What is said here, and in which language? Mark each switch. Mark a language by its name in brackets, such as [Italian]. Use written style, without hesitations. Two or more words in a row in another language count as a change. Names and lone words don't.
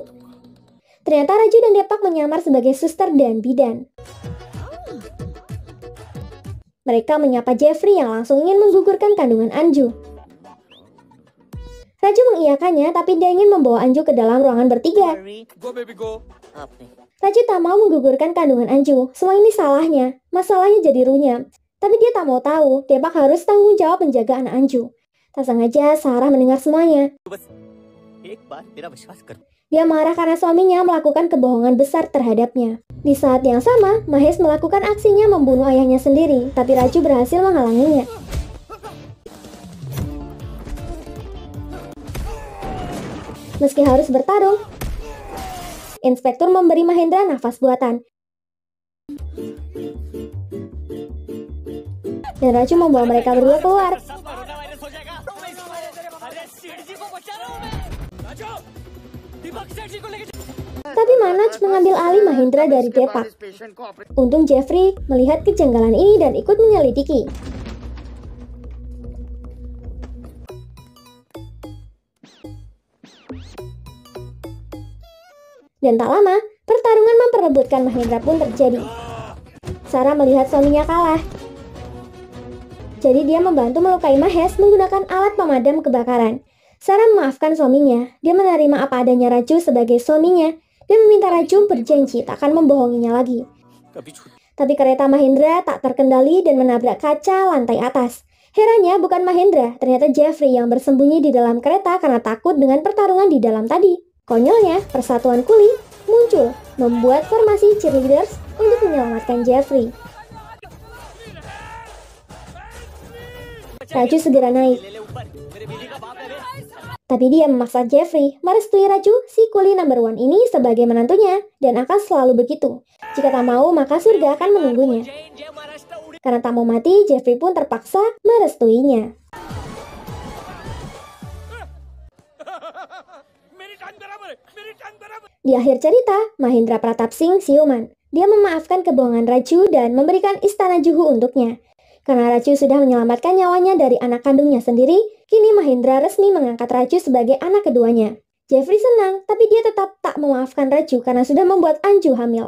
[Indonesian] Ternyata Raju dan Depak menyamar sebagai suster dan bidan. Mereka menyapa Jeffrey yang langsung ingin menggugurkan kandungan Anju. Raju mengiyakannya, tapi dia ingin membawa Anju ke dalam ruangan bertiga. [English] go baby go आपने [Indonesian] Raju tak mau menggugurkan kandungan Anju. Semua ini salahnya. Masalahnya jadi runyam. Tapi dia tak mau tahu, Depak harus tanggung jawab menjaga anak Anju. Tak sengaja, Sarah mendengar semuanya. [Hindi] बस एक बार मेरा विश्वास कर [Indonesian] Dia marah karena suaminya melakukan kebohongan besar terhadapnya. Di saat yang sama, Mahesh melakukan aksinya membunuh ayahnya sendiri, tapi Raju berhasil menghalanginya. Meski harus bertarung, inspektur memberi Mahendra nafas buatan. Dan Raju membawa mereka berdua keluar. [Hindi] कोरोना वायरस हो जाएगा अरे सेठ जी को बचा रहा हूँ मैं राजू दीपक सेठ जी को लेके [Indonesian] Tapi Manoj mengambil alih Mahendra dari Depak. Untung Jeffrey melihat kejanggalan ini dan ikut menyelidiki. Dan tak lama, pertarungan memperebutkan Mahendra pun terjadi. Sarah melihat suaminya kalah. Jadi dia membantu melukai Mahesh menggunakan alat pemadam kebakaran. Sarah memaafkan suaminya. Dia menerima apa adanya Raju sebagai suaminya dan meminta Raju berjanji tak akan membohonginya lagi. [Hindi] कभी छूट [Indonesian] Tapi kereta Mahendra tak terkendali dan menabrak kaca lantai atas. Herannya bukan Mahendra, ternyata Jeffrey yang bersembunyi di dalam kereta karena takut dengan pertarungan di dalam tadi. Konyolnya, persatuan kuli muncul, membuat formasi cheerleaders untuk menyelamatkan Jeffrey. Raju segera naik, [Hindi] ले ले ऊपर मेरे बीवी का बाप है रे [Indonesian] tapi dia memaksa Jeffrey merestui Raju, si kuli [English] number one [Indonesian] ini sebagai menantunya, dan akan selalu begitu. Jika tak mau, maka surga akan menunggunya. [Hindi] जय महाराष्ट्र उड़ी [Indonesian] Karena tak mau mati, Jeffrey pun terpaksa merestuinya. [Hindi] मेरी टांग बराबर है मेरी टांग बराबर [Indonesian] Di akhir cerita, Mahendra Pratap Singh siuman. Dia memaafkan kebohongan Raju dan memberikan istana Juhu untuknya. Karena Raju sudah menyelamatkan nyawanya dari anak kandungnya sendiri, kini Mahendra resmi mengangkat Raju sebagai anak keduanya. Jeffrey senang, tapi dia tetap tak memaafkan Raju karena sudah membuat Anju hamil.